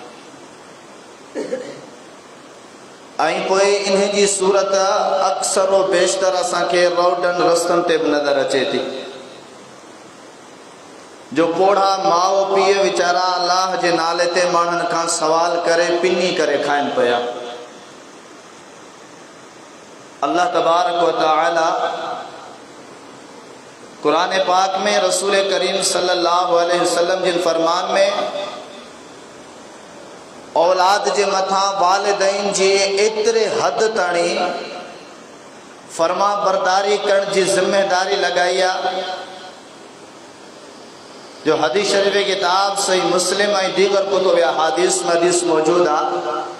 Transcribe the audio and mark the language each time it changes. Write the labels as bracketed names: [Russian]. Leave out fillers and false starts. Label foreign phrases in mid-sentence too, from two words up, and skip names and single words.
[Sindhi] ऐं पोइ इन जी सूरत अक्सर व बेशतर असांखे रोडनि रस्तनि ते बि नज़र अचे थी, जो पोढ़ा माउ पीउ वीचारा अल्लाह जे नाले ते माण्हुनि खां सवाल करे पिनी करे खाइनि पिया। [Arabic] الله تبارك وتعالى [Sindhi] कुरान पाक में रसूल करीम [Arabic] صلى الله عليه وسلم [Sindhi] जिन फरमान में औलाद जे मथां वालिदैन जी एतिरे हद ताणी फर्मा बरदारी करण जी ज़िम्मेदारी लगाई आहे, जो हदीस शरीफ किताब सही मुस्लिम ऐं दीगर कुतुब अहादीस में हदीस मौजूद आहे।